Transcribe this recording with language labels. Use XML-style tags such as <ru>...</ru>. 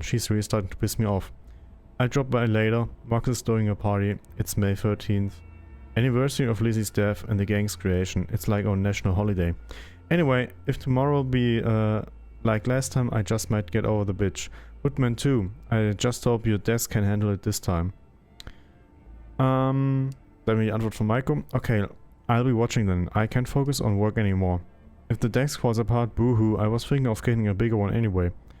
<en>She's really starting to piss me off. I'll drop by later. Marcus is throwing a party. It's May 13th. Anniversary of Lizzie's death and the gang's creation. It's like our national holiday. Anyway, if tomorrow will be like last time, I just might get over the bitch. Woodman too. I just hope your desk can handle it this time.</en> <de>Dann die Antwort von Maiko.</de> <en>Okay, I'll be watching then. I can't focus on work anymore. If the desk falls apart, boo-hoo, I was thinking of getting a bigger one anyway.</en>